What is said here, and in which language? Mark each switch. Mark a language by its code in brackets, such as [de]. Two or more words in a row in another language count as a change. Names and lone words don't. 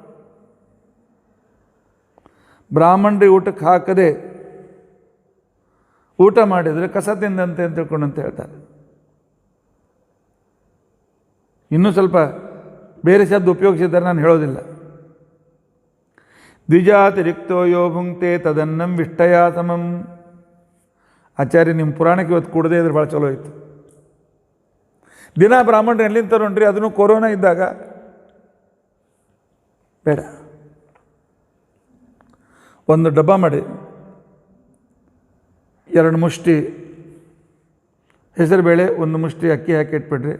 [kn] ಬ್ರಾಹ್ಮಣರಿಗೆ ಊಟಕ್ಕೆ ಹಾಕದೆ ಊಟ ಮಾಡಿದರೆ ಕಸ ತಿಂದಂತೆ ಅಂತ ತಿಳ್ಕೊಂಡಂತ ಹೇಳ್ತಾರೆ. ಇನ್ನೂ ಸ್ವಲ್ಪ ಬೇರೆ ಶಬ್ದ ಉಪಯೋಗಿಸಿದ್ದಾರೆ, ನಾನು ಹೇಳೋದಿಲ್ಲ. [sa] ದ್ವಿಜಾತಿರಿಕ್ತೋ ಯೋ ಭುಂಕ್ತೆ ತದನ್ನಂ ವಿಷ್ಟಯಾ ಸಮಂ. [kn] ಆಚಾರ್ಯ ನಿಮ್ಮ ಪುರಾಣಕ್ಕೆ ಇವತ್ತು ಕೂಡದೇ ಇದ್ರೆ ಭಾಳ ಚಲೋ ಇತ್ತು. ದಿನ ಬ್ರಾಹ್ಮಣರು ಎಲ್ಲಿಂದ ತರೋಣ್ರಿ, ಅದನ್ನು ಕೊರೋನಾ ಇದ್ದಾಗ ಬೇಡ. ಒಂದು ಡಬ್ಬ ಮಾಡಿ 2 ಮುಷ್ಟಿ ಹೆಸರುಬೇಳೆ 1 ಮುಷ್ಟಿ ಅಕ್ಕಿ ಹಾಕಿ ಇಟ್ಬಿಡ್ರಿ.